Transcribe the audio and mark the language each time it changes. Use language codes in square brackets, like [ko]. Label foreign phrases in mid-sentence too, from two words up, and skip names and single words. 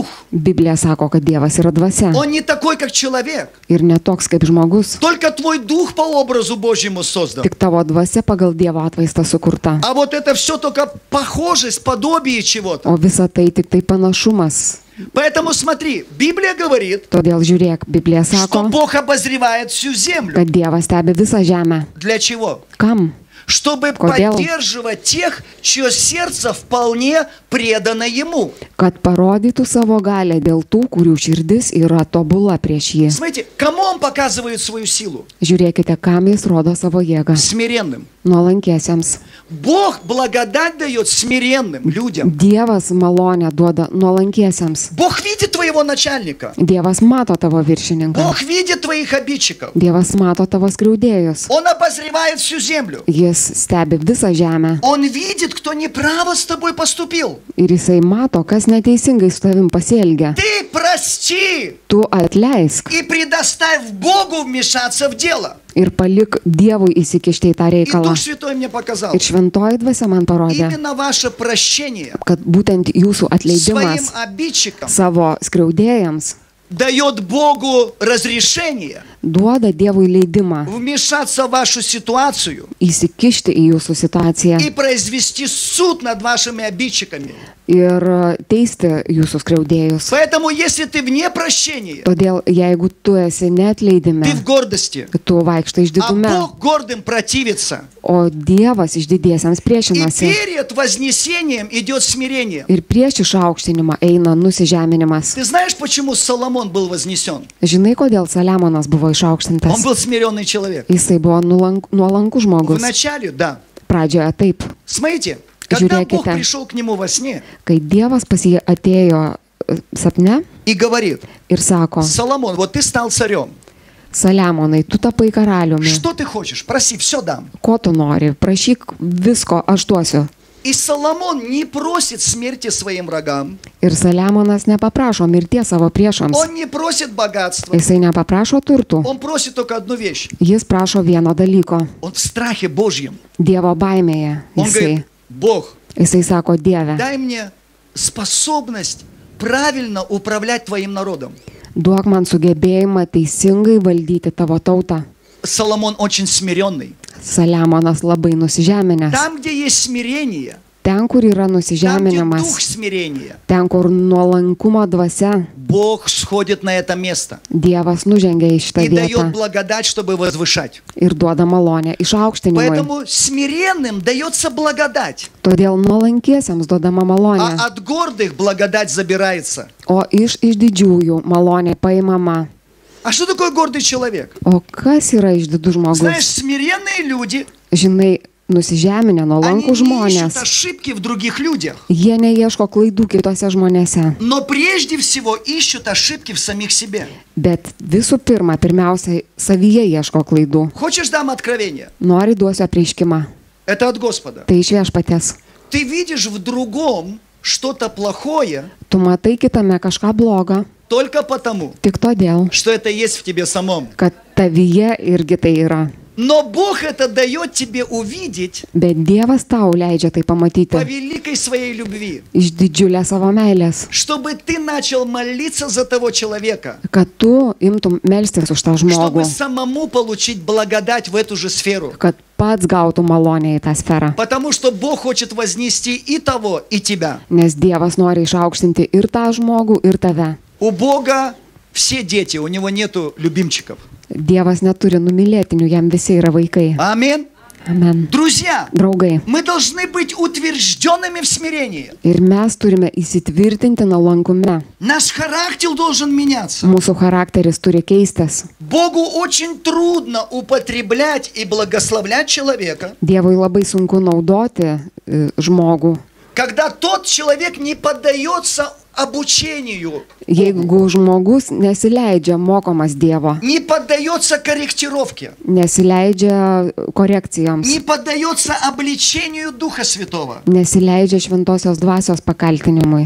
[lt] Biblija sako, kad Dievas yra dvasia. [ru] Он не такой, как человек. [lt] Ir netoks kaip žmogus. [ru] Только твой Дух по образу Божьему создан. [lt] Tik tavo dvasia pagal Dievo atvaizdą sukurta. [ru] А вот это все только похожесть, подобие чего-то. [lt] O visa tai tik tai panašumas. [ru] Поэтому смотри, Библия говорит, [lt] Todėl žiūrėk, Biblija [ru] что [lt] sako, [ru] Бог обозревает всю землю. [lt] kad Dievas stebi visą žemę. [ru] Для чего? [lt] Kam? [ru] Чтобы [lt] Kodėl? [ru] поддерживать тех, чье сердце вполне предано Ему. [lt] Kad parodytų savo galę dėl tų, kurių širdis yra tobula prieš jį. [ru] Смотрите, кому Он показывает свою силу? [lt] Žiūrėkite, kam jis rodo savo jėgą. [ru] Смиренным. [lt] Nuolankiesiems. [ru] Бог благодать дает смиренным людям. [lt] Dievas malonę duoda nuolankiesiems. [ru] Бог видит твоего начальника. [lt] Dievas mato tavo viršininką. [ru] Бог видит твоих обидчиков. [lt] Dievas mato tavo skriaudėjus. [ru] Он обозревает всю землю. [lt] Jis stebi visą žemę. [ru] Он видит, кто неправо с тобой поступил. [lt] Ir jisai mato, kas neteisingai su tavim pasielgia. [ru] Ты прости [lt] Tu atleisk [ru] и предоставь Богу вмешаться в дело. [lt] ir palik Dievui įsikišti į tą [ru] И [lt] reikalą. [ru] Дух Святой мне показал. [lt] Ir šventoji dvasia man parodė, [ru] Именно ваше прощение [lt] kad būtent jūsų [ru] своим [lt] atleidimas [ru] обидчикам [lt] savo skriaudėjams [ru] дает Богу разрешение [lt] duoda Dievui leidimą [ru] вмешаться в вашу ситуацию [lt] įsikišti į jūsų situaciją [ru] и произвести суд над вашими обидчиками. [lt] ir teisti jūsų skriaudėjus. [ru] Поэтому, если ты вне прощения, [lt] Todėl, jeigu tu esi neatleidime, [ru] ты в гордости, [lt] tu vaikštai [ru] а [lt] išdidume, [ru] Бог гордым противится. [lt] o Dievas išdidiesiams [ru] И [lt] priešinasi. [ru] перед вознесением идет смирение. [lt] Ir prieš išaukštinimą eina nusižeminimas. [ru] Ты знаешь, почему Соломон был вознесен? [lt] Žinai, kodėl Saliamonas buvo [ru] Он [lt] išaukštintas? [ru] был смиренный человек. [lt] Jisai buvo nuolankų žmogus. [ru] Вначале, да. [lt] Pradžioje taip. [ru] Смотрите, когда Бог [lt] Žiūrėkite, [ru] пришел к нему во сне [lt] kai Dievas pas jį atėjo sapne [ru] и говорит: [lt] ir sako, [ru] Соломон, вот ты стал царем. [lt] Saliamonai, tu tapai karaliumi. [ru] Что ты хочешь? Проси, все дам. [lt] Ko tu nori? Prašyk visko, aš duosiu. [ru] И Соломон не просит смерти своим врагам. [lt] Ir Saliamonas nepaprašo mirties savo priešams. [ru] Он не просит богатства. [lt] Jisai nepaprašo turtų. [ru] Он просит только одну вещь. [lt] Jis prašo vieno dalyko. [ru] Он в страхе Божьем. [lt] Dievo baimėje. [ru] Он говорит: Бог, [lt] Jisai sako, Dieve, [ru] дай мне способность правильно управлять твоим народом. [lt] duok man sugebėjimą teisingai valdyti tavo tautą. [ru] Соломон очень смиренный. [lt] Saliamonas labai nusižeminęs. [ru] Там, где есть смирение, [lt] Ten, kur yra [ru] там, где дух [lt] nusižeminimas, [ru] смирения, [lt] ten, kur nuolankumo dvasia, [ru] Бог сходит на это место [lt] Dievas nužengia į šitą [ru] и дает [lt] vietą [ru] благодать, чтобы возвышать. [lt] ir duoda malonę išaukštinimui. [ru] Поэтому смиренным дается благодать, [lt] Todėl nuolankiesiems duodama malonė, [ru] а от гордых благодать забирается. [lt] o iš didžiųjų malonė paimama. [ru] А что такое гордый человек? [lt] O kas yra išdidus [ru] Знаешь, [lt] žmogus? [ru] смиренные люди, [lt] Žinai, nusižeminę, [ru] они [lt] nuolankų [ru] не ищут [lt] žmonės, [ru] ошибки в других людях, [lt] jie neieško klaidų kitose žmonėse, [ru] но прежде всего ищут ошибки в самих себе. [lt] bet visų pirma, pirmiausia, savyje ieško klaidų. [ru] Хочешь, дам откровение? [lt] Nori duosiu apreiškimą. [ru] Это от Господа. [lt] Tai iš viešpaties. [ru] Ты видишь в другом что-то плохое [lt] Tu matai kitame kažką blogo, [ru] только потому, [lt] tik todėl, [ru] что это есть в тебе самом. [lt] kad tavyje irgi tai yra. [ru] Но Бог это дает тебе увидеть [lt] Bet Dievas tau leidžia tai [ru] по [lt] pamatyti [ru] великой своей любви, [lt] iš didžiulės savo meilės, [ru] чтобы ты начал молиться за того человека, [lt] kad tu imtum melstis už tą [ru] чтобы [lt] žmogų, [ru] самому получить благодать в эту же сферу. [lt] kad pats gautų malonę į tą sferą. [ru] Потому что Бог хочет вознести и того, и тебя. [lt] Nes Dievas nori išaukštinti ir tą žmogų, ir tave. [ru] У Бога все дети, у Него нету любимчиков. [lt] Dievas neturi numylėtinių, jam visi yra vaikai. [ru] Аминь. [lt] Amen. [ru] Друзья, [lt] Draugai. [ru] мы должны быть утвержденными в смирении. [lt] Ir mes turime įsitvirtinti nuolankume. [ru] Наш характер должен меняться. [lt] Mūsų charakteris turi keistis. [ru] Богу очень трудно употреблять и благословлять человека, [lt] Dievui labai sunku naudoti žmogų, [ru] когда тот человек не поддается обучению, [lt] jeigu žmogus nesileidžia mokomas Dievo, [ru] не поддается корректировке, [lt] nesileidžia korekcijoms, [ru] не поддается обличению Духа Святого. [lt] nesileidžia šventosios dvasios pakaltinimui.